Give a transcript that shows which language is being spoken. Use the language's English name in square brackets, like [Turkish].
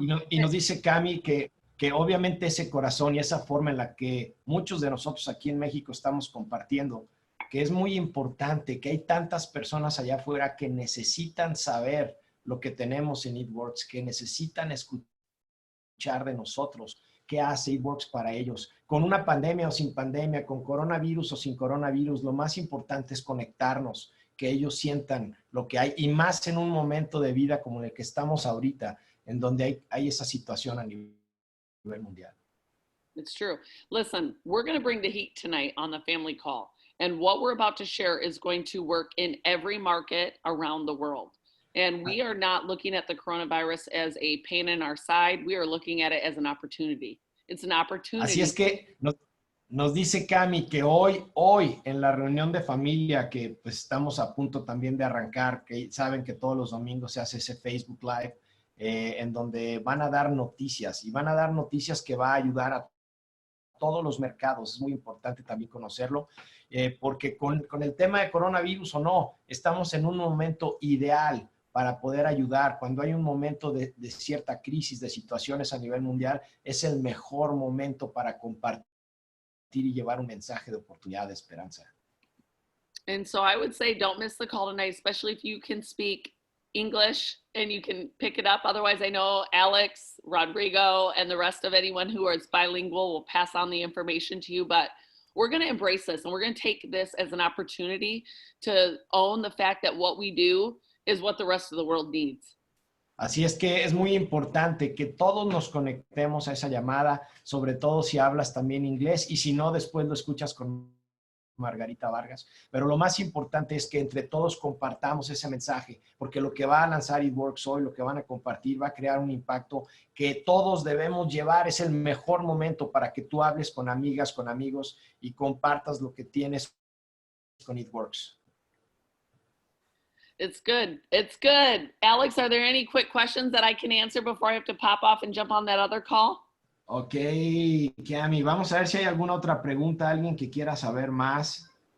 [Spanish] Y nos dice Cami que obviamente ese corazón y esa forma en la que muchos de nosotros aquí en México estamos compartiendo, que es muy importante, que hay tantas personas allá afuera que necesitan saber lo que tenemos en It Works, que necesitan escuchar de nosotros qué hace It Works para ellos. Con una pandemia o sin pandemia, con coronavirus o sin coronavirus, lo más importante es conectarnos, que ellos sientan lo que hay, y más en un momento de vida como el que estamos ahorita, en donde hay esa situación a nivel mundial. [English] It's true. Listen, we're going to bring the heat tonight on the family call. And what we're about to share is going to work in every market around the world. And we are not looking at the coronavirus as a pain in our side. We are looking at it as an opportunity. It's an opportunity. [Spanish] Así es que Nos dice Cami que hoy en la reunión de familia que pues estamos a punto también de arrancar, que saben que todos los domingos se hace ese Facebook Live, en donde van a dar noticias y van a dar noticias que va a ayudar a todos los mercados. Es muy importante también conocerlo, porque con el tema de coronavirus o no, estamos en un momento ideal para poder ayudar. Cuando hay un momento de cierta crisis, de situaciones a nivel mundial, es el mejor momento para compartir y llevar un mensaje de oportunidad, de esperanza. [English] And so I would say don't miss the call tonight, especially if you can speak English and you can pick it up. Otherwise, I know Alex, Rodrigo, and the rest of anyone who is bilingual will pass on the information to you. But we're going to embrace this and we're going to take this as an opportunity to own the fact that what we do is what the rest of the world needs. [Spanish] Así es que es muy importante que todos nos conectemos a esa llamada, sobre todo si hablas también inglés y si no, después lo escuchas con Margarita Vargas. Pero lo más importante es que entre todos compartamos ese mensaje, porque lo que va a lanzar It Works hoy, lo que van a compartir, va a crear un impacto que todos debemos llevar. Es el mejor momento para que tú hables con amigas, con amigos y compartas lo que tienes con It Works. [English] It's good. It's good. Alex, are there any quick questions that I can answer before I have to pop off and jump on that other call? [Spanish] Ok, Cami, vamos a ver si hay alguna otra pregunta, alguien que quiera saber más.